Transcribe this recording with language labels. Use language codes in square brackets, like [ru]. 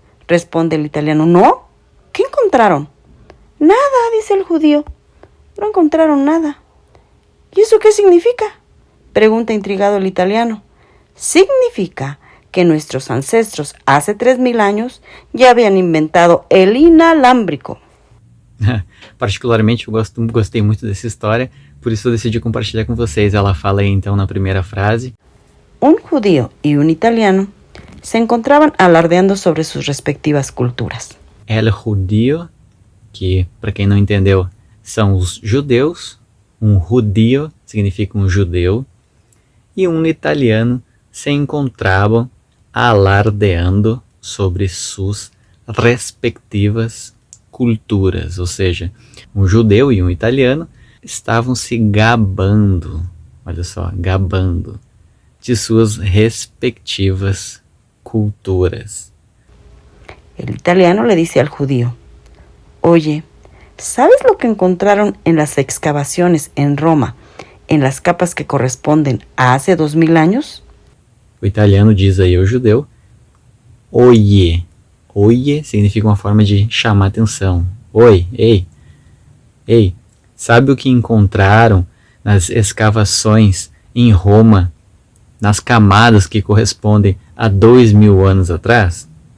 [es] Responde el italiano: «No». «¿Qué encontraron?» «Nada», dice el judío. «No encontraron nada». «¿Y eso qué significa?», pregunta intrigado el italiano. «Significa que nuestros ancestros hace 3000 años ya habían inventado el inalámbrico». [pt] Particularmente eu gostei muito dessa história, por isso eu decidi compartilhar com vocês. Ela fala aí então na primeira frase: [es] Un judío y un italiano se encontraban alardeando sobre sus respectivas culturas. El judío, [pt] que para quem não entendeu, são os judeus. Um judío significa um judeu. E um italiano se encontravam alardeando sobre suas respectivas culturas. Ou seja, um judeu e um italiano estavam se gabando, olha só, gabando, de suas respectivas culturas. [es] El italiano le dice al judío: «Oye, ¿sabes lo que encontraron en las excavaciones en Roma, en las capas que corresponden a hace 2000 años?» [pt] O italiano diz aí ao judeu: «Oye». Oye significa uma forma de chamar atenção. Oi, ei, sabe o que encontraram nas escavações em Roma, nas camadas que correspondem a 2000 anos atrás?